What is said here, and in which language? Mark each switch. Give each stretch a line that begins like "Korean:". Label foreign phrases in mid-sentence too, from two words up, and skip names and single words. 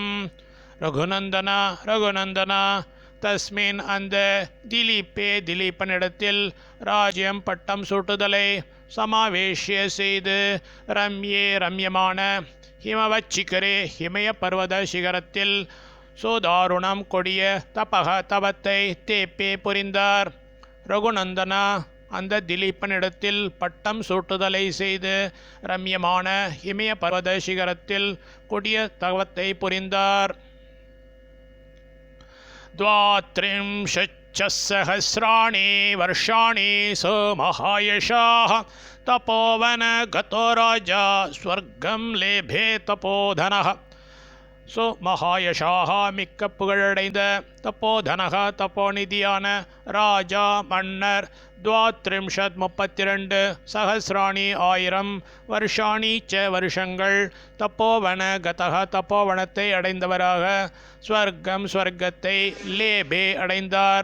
Tamil: ரகுநந்தனா தஸ்மின் அந்த திலீபனிடத்தில் ராஜ்யம் பட்டம் சூட்டுதலை சமாவேஷ்ய செய்து ரம்யமான ஹிமவச்சிகரே ஹிமய பர்வத சிகரத்தில் சோதாருணம் கொடிய தவத்தை தேப்பே புரிந்தார். ரகுநந்தனா அந்த திலீபனிடத்தில் பட்டம் சூட்டுதலை செய்து ரம்யமான ஹிமய பர்வத சிகரத்தில் கொடிய தவத்தை புரிந்தார்.
Sanskrit: द्वात्रिंशच्चसहस्राणि वर्षाणि स महायशाः तपोवन गतो राजा स्वर्गं लेभे तपोधनः. सो महायशाः
Tamil: மிக்க புகழடைந்த தப்போதனக தப்போநிதியான ராஜா மன்னர் 32 சஹசிராணி 1000 வருஷாணி ச வருஷங்கள் தப்போவன கதக தப்போவனத்தை அடைந்தவராக ஸ்வர்க்கத்தை லேபே அடைந்தார்.